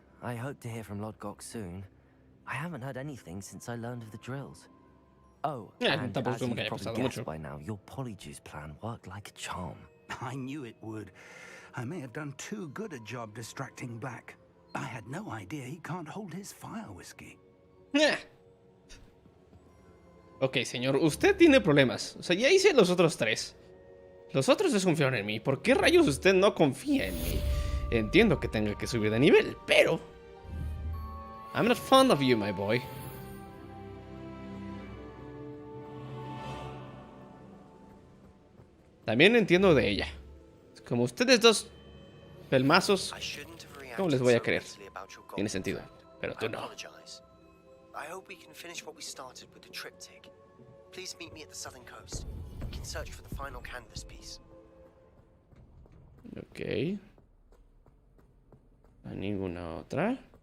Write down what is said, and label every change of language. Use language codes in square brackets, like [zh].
[en] I hope to hear from Lodgok soon. I haven't heard anything since I learned of the drills. Oh, and as you've probably guessed by now, your Polyjuice plan worked like a charm. I knew it would. I may have done too good a job distracting Black. I had no idea he can't hold his fire whiskey. [es] Ok, señor, usted tiene problemas. O sea, ya hice los otros 3. Los otros desconfiaron en mí. ¿Por qué rayos usted no confía en mí? Entiendo que tenga que subir de nivel, pero... [en] I'm not fond of you, my boy. [es] También entiendo de ella. Como ustedes dos pelmazos, ¿cómo les voy a creer? Tiene sentido, pero tú no. [en] I hope we can finish what we started with the triptych. Please meet me at the southern coast. We can search for the final canvas piece. Ok. [es] ¿A ninguna otra?